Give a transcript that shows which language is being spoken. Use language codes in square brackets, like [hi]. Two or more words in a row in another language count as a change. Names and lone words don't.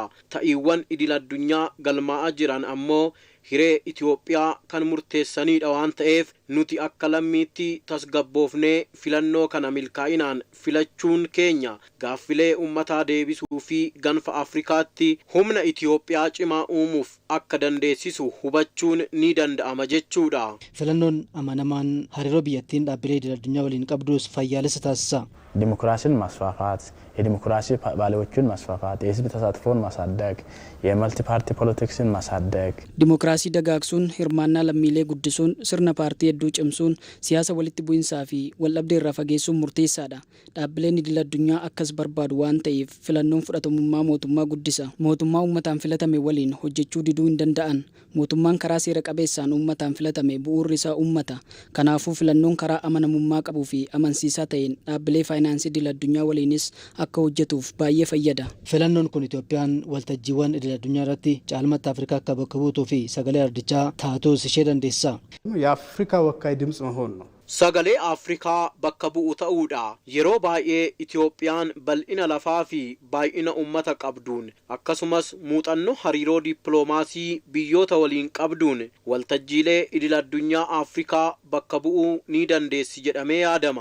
[om] Ta'iiwwan idil addunyaa galmaa'aa jiran ammoo hiree Itiyoophiyaa kan murteessanidha waan ta'eef nuti akka lammiitti tasgabboofnee filannoo kana milkaa'inaan filachuun keenya gaaffilee ummataa deebisuu fi ganfa Afrikaatti humna Itiyoophiyaa cimaa uumuuf akka dandeessisu hubachuun ni danda'ama jechuudha. Filannoon amanamaan hariiroo biyyattiin dhaabbilee idil addunyaa waliin qabdus fayyaalessa taasisa. [am] ዲሞክራሲን ማስፋፋት የዲሞክራሲ ባለዎችን ማስፋፋት የህዝብ ተሳትፎን ማሳደግ የመልቲ ፓርቲ ፖለቲክስን ማሳደግ [om] ዲሞክራሲ ደጋግሱን hirmaana lammiilee guddisuun sirna paartii hedduu cimsuun siyaasa walitti bu'insaa fi waldhabdee irraa fageessuun murteessaadha. Dhaabbileen idil addunyaa akkas barbaadu waan ta'eef filannoon fudhatamummaa mootummaa guddisa. Mootummaa uummataan filatame waliin hojjechuu diduu hin danda'an. Mootummaan karaa seera qabeessaan uummataan filatame bu'uurri isaa uummata. Kanaafuu filannoon karaa amanamummaa qabuu fi amansiisaa ta'een dhaabbilee faayinaansii idil addunyaa waliinis akka hojjetuuf baay'ee fayyada. Filannoon kun Itoophiyaan waltajjiiwwan idil addunyaa irratti caalmatti Afrikaa akka bakka buutuu fi sagalee ardichaa taatus ishee dandeessa. [am] የአፍሪካ ወካይ ድምጽ መሆን ነው። [om] Sagalee Afrikaa bakka bu'u ta'uudha. Yeroo baay'ee Itiyoophiyaan bal'ina lafaa fi baay'ina ummata qabduun akkasumas muuxannoo hariiroo dippiloomaasii biyyoota waliin qabduun waltajjiilee idil addunyaa Afrikaa bakka bu'uu ni dandeessi jedhamee yaadama.